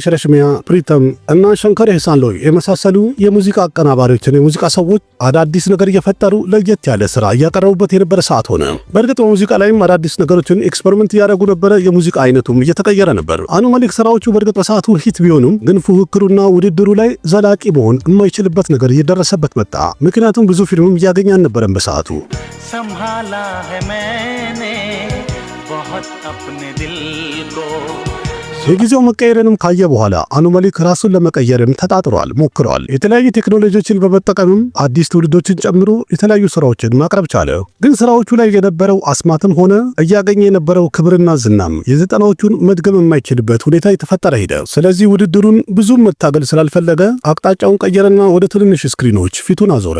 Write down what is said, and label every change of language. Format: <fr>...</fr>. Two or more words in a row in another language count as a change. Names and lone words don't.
<am>ሬሽሚያ፣ ፕሪተም እና ሸንከር ኤህሳን ሎይ የመሳሰሉ የሙዚቃ አቀናባሪዎችና የሙዚቃ ሰዎች አዳዲስ ነገር እየፈጠሩ ለየት ያለ ስራ እያቀረቡበት የነበረ ሰዓት ሆነ። በእርግጥ በሙዚቃ ላይም አዳዲስ ነገሮችን ኤክስፐሪመንት እያደረጉ ነበረ። የሙዚቃ አይነቱም እየተቀየረ ነበር። አኑማሊክ ስራዎቹ በእርግጥ በሰዓቱ ሂት ቢሆኑም ግን ፉክክሩና ውድድሩ ላይ ዘላቂ መሆን የማይችልበት ነገር እየደረሰበት መጣ። ምክንያቱም ብዙ ፊልምም እያገኘ አልነበረም በሰዓቱ።</am> <hi>संभाला है मैंने बहुत अपने दिल को</hi> <am>የጊዜው መቀየርንም ካየ በኋላ አኑ መሊክ ራሱን ለመቀየርም ተጣጥሯል፣ ሞክሯል። የተለያዩ ቴክኖሎጂዎችን በመጠቀምም አዲስ ትውልዶችን ጨምሮ የተለያዩ ስራዎችን ማቅረብ ቻለ። ግን ስራዎቹ ላይ የነበረው አስማትም ሆነ እያገኘ የነበረው ክብርና ዝናም የዘጠናዎቹን መድገም የማይችልበት ሁኔታ የተፈጠረ ሄደ። ስለዚህ ውድድሩን ብዙም መታገል ስላልፈለገ አቅጣጫውን ቀየረና ወደ ትንንሽ ስክሪኖች ፊቱን አዞረ።</am>